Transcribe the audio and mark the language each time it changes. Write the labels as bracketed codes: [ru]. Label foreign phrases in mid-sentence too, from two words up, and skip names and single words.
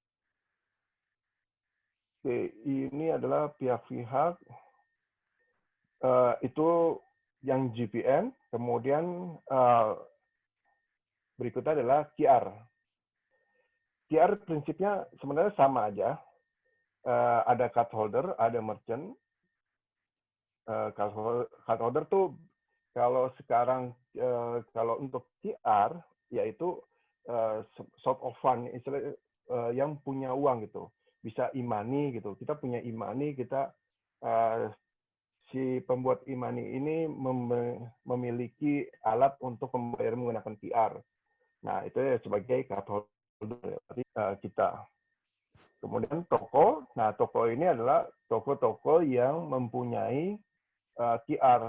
[id] Oke, ini adalah pihak-pihak itu yang GPN, kemudian berikutnya adalah QR. QR prinsipnya sebenarnya sama aja. Ada [en] card holder, [id] ada merchant. [en] Card holder [id] tuh kalau sekarang kalau untuk QR yaitu [en] sort of fund, [id] istilah yang punya uang gitu. Bisa e-money gitu. Kita punya e-money, kita si pembuat e-money ini memiliki alat untuk membayar menggunakan QR. Nah, itu ya sebagai [en] card holder [id] kita. Kemudian toko. Nah, toko ini adalah toko-toko yang mempunyai QR.